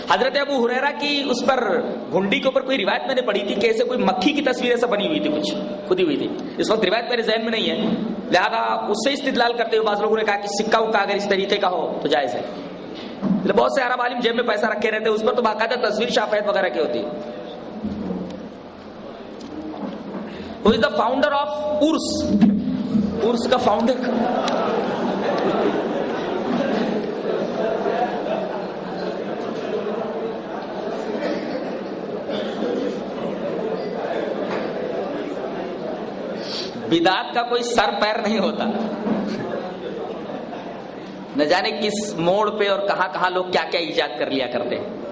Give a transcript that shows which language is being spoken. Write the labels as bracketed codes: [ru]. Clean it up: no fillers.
[ur] حضرت ابو ہریرہ کی اس پر گھنڈی کے اوپر کوئی روایت میں نے پڑھی تھی کہ ایسے کوئی مکھی کی تصویر ایسا بنی ہوئی تھی، کچھ کھدی ہوئی تھی. اس وقت روایت میرے ذہن میں نہیں ہے، لہذا اس سے استدلال کرتے ہوئے بعض لوگوں نے کہا کہ سکہ وکا اگر اس طریقے کا ہو تو جائز ہے. بہت سے عرب عالم جیب میں پیسہ رکھے رہتے ہیں، اس پر تو باقاعدہ تصویر شافعیت وغیرہ کی ہوتی ہے. [en] Who is the founder of URS? [ur] URS کا فاؤنڈر بدعت کا کوئی سر پیر نہیں ہوتا، نہ جانے کس موڑ پہ اور کہاں کہاں لوگ کیا کیا ایجاد کر لیا کرتے ہیں.